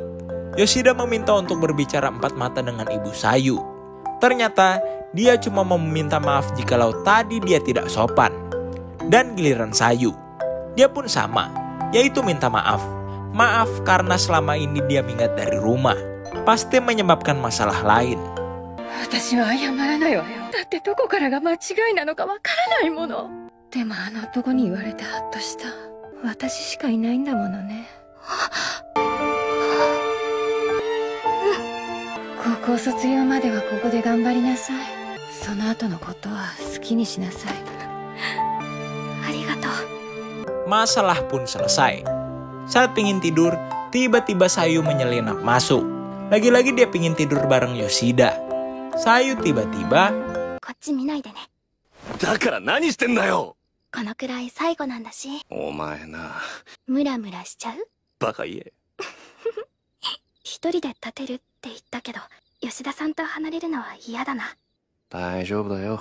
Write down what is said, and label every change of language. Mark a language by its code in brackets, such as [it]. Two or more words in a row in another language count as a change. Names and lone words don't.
[id] Yoshida meminta untuk berbicara empat mata dengan ibu Sayu. Ternyata, dia cuma meminta maaf jikalau tadi dia tidak sopan. Dan giliran Sayu, dia pun sama, yaitu minta maaf. Maaf karena selama ini dia minggat dari rumah. Pasti menyebabkan masalah lain. [ja] 私は謝らないわよ。だってどこからが間違いなのかわからないもの。でもあの男に言われてハッとした。私しかいないんだものね。高校卒業まではここで頑張りなさい。その後のことは好きにしなさい。ありがとう。 [id] Masalah pun selesai. Saat pingin tidur, tiba-tiba Sayu menyelinap masuk. Lagi-lagi dia pingin tidur bareng Yoshida. Sayu tiba-tiba, [ja] こっち見ないでね。だから何してんだよ。このくらい最後なんだし。お前な。ムラムラしちゃう？バカ言え。一人で立てるって言ったけど、吉田さんと離れるのは嫌だな。大丈夫だよ。